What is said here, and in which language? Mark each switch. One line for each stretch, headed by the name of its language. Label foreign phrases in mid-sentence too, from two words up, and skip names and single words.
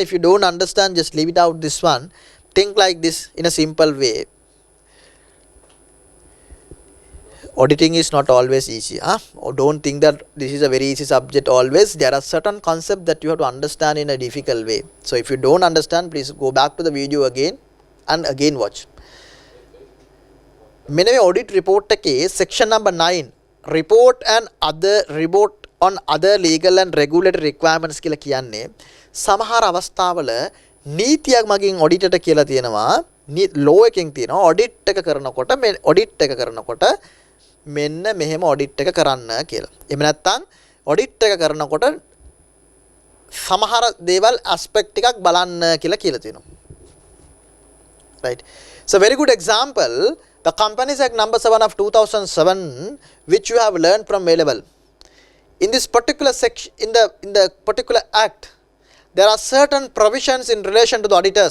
English: If you don't understand, just leave it out this one. Think like this in a simple way. Auditing is not always easy. Or don't think that this is a very easy subject always. There are certain concepts that you have to understand in a difficult way. So if you don't understand, please go back to the video again and again watch.
Sinhala: මෙන්න මේ
English: audit report
Sinhala: එකේ
English: section number 9 report on other legal and regulatory requirements
Sinhala: කියලා කියන්නේ සමහර අවස්ථාවල නීතියක් මගින් auditor ට කියලා තියෙනවා law එකකින් තියෙනවා audit එක කරනකොට මේ audit එක කරනකොට මෙන්න මෙහෙම audit එක කරන්න කියලා. එහෙම නැත්නම් audit එක කරනකොට සමහර දේවල් aspect ටිකක් බලන්න කියලා තියෙනවා.
English: Right? So very good example, the Companies Act number 7 of 2007, which you have learned from A level. In this particular section, in the particular act, there are certain provisions in relation to the auditors.